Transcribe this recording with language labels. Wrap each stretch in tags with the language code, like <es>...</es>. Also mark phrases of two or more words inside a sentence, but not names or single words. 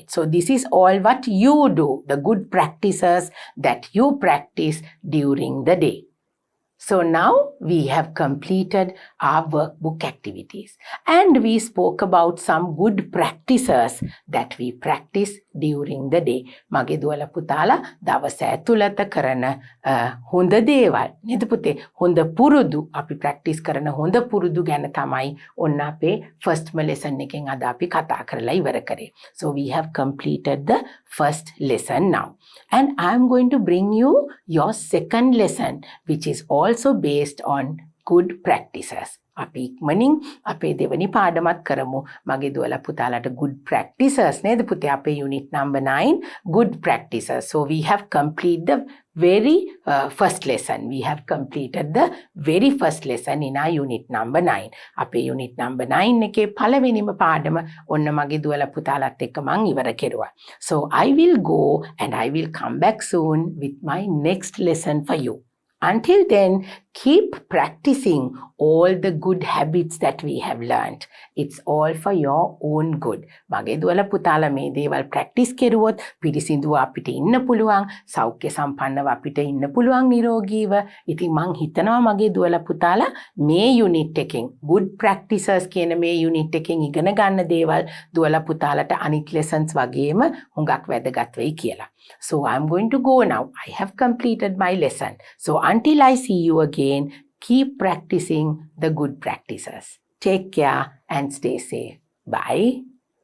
<en>So this is all what you do, the good practices that you practice during the day. So now we have completed our workbook activities and we spoke about some good practices that we practice during the day.</en> <si>මගේ දුවලා පුතාලා දවස ඇතුළත කරන හොඳ දේවල් නේද පුතේ? හොඳ පුරුදු අපි practice කරන හොඳ පුරුදු ගැන තමයි ඔන්න අපේ</si> <en>first lesson</en> <si>එකෙන් අද අපි කතා කරලා ඉවර කරේ.</si> <en>So we have completed the first lesson now. And I am going to bring you your second lesson, which is also based on good practices.</en> <si>අපි ඉක්මනින් අපේ දෙවනි පාඩමත් කරමු. මගේ දුවලා පුතාලට</si> <en>good practices</en> <si>නේද පුතේ?</si> <en>අපේ unit number 9 good practices. So we have completed the very first lesson. We have completed the very first lesson in our unit number 9.</en> <si>අපේ</si> <en>unit number 9</en> <si>එකේ පළවෙනිම පාඩම ඔන්න මගේ දුවලා පුතාලත් එක්ක මං ඉවර කෙරුවා.</si> <en>So I will go and I will come back soon with my next lesson for you. Until then, Keep practicing all the good habits that we have learned. It's all for your own good.</en> <si>මගේ දුවලා පුතාලා මේ දේවල් ප්‍රැක්ටිස් කෙරුවොත් පිරිසිදුව අපිට ඉන්න පුළුවන්, සෞඛ්‍ය සම්පන්නව අපිට ඉන්න පුළුවන් නිරෝගීව. ඉතින් මං හිතනවා මගේ දුවලා පුතාලා මේ යුනිට් එකෙන්</si> <en>good practices</en> <si>කියන මේ යුනිට් එකෙන් ඉගෙන ගන්න දේවල් දුවලා පුතාලට අනිත් lessons වගේම හුඟක් වැදගත් වෙයි කියලා.</si> <en>So I'm going to go now. I have completed my lesson. So until I see you again, keep practicing the good practices. Take care and stay safe. Bye.</en>